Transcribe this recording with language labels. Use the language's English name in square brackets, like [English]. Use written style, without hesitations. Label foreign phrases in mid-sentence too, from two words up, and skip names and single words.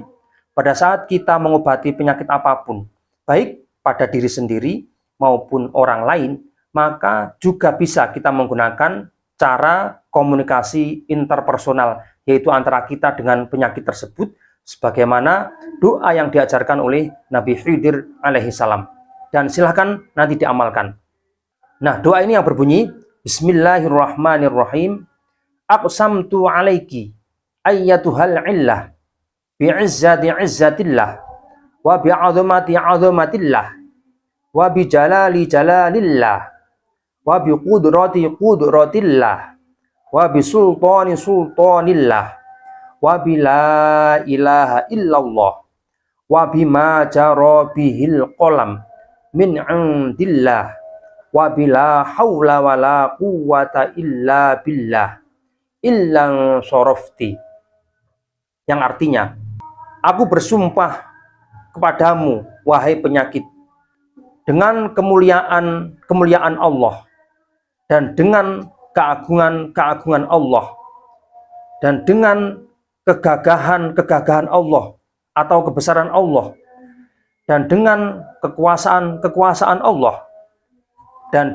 [Indonesian] Pada saat kita mengobati penyakit apapun, baik pada diri sendiri maupun orang lain, maka juga bisa kita menggunakan cara komunikasi interpersonal, yaitu antara kita dengan penyakit tersebut, sebagaimana doa yang diajarkan oleh Nabi Khidir alaihissalam. Dan silahkan nanti diamalkan. Nah, doa ini yang berbunyi, Bismillahirrahmanirrahim. [Arabic] أقسمت عليك أيتها العلة بعزة عزة الله وبعظمة عظمة الله وبجلال جلال الله وبقدرة قدرة الله وبسلطان سلطان الله وبلا إله إلا الله وبما جرى به القلم من عند الله وبلا حول ولا قوة إلا بالله إلا صرفت, [Indonesian] yang artinya, aku bersumpah kepadamu wahai penyakit, dengan kemuliaan Allah dan dengan keagungan Allah dan dengan kegagahan Allah atau kebesaran Allah dan dengan kekuasaan Allah dan